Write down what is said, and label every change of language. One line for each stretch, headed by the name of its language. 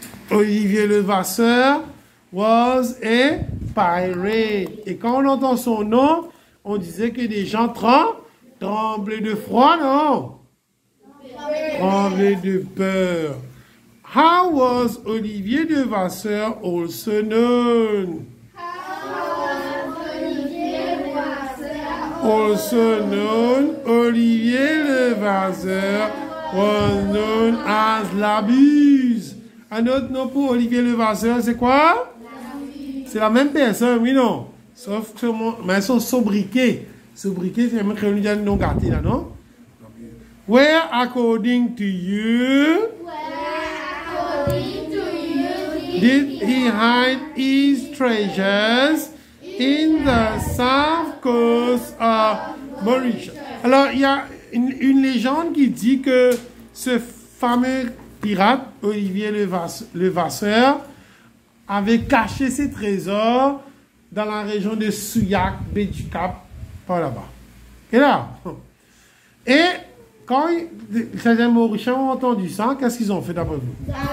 English: Olivier Levasseur was a pirate.
French: Et quand on entend son nom, on disait que des gens tremblaient de froid, non? Tremblaient de peur.
English: How was Olivier Levasseur also known? Also known, Olivier Levasseur was known as la Buse.
French: Un autre nom pour Olivier Levasseur, c'est quoi? C'est la même personne, oui, non? Sauf que mais ils sont sobriquets. Sobriquets, c'est même que nous avons non gâté là, non?
English: Where, according to you, did he hide his treasures in the south coast of Mauritius?
French: Alors, il y a une légende qui dit que ce fameux pirate, Olivier Levasseur, avait caché ses trésors dans la région de Souillac, baie du Cap, par là-bas. Et là, et quand les Mauriciens ont entendu ça, qu'est-ce qu'ils ont fait d'après vous?